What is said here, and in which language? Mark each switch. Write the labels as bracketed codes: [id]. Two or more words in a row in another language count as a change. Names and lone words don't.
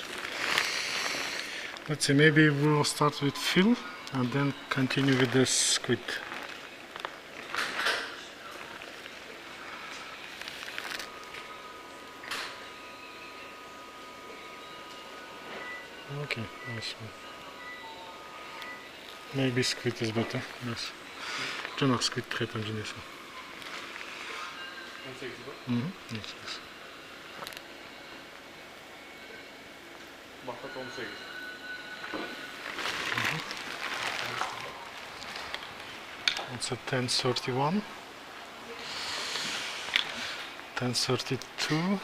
[en] Let's see, maybe we'll start with fill and then continue with the squid. Okay, nice one. Maybe squid is better, yes. [kk] Жаңағы squid қайтадан жинайсың. [en] Yes, yes. Мақсат 18. It's a 1031. 1032.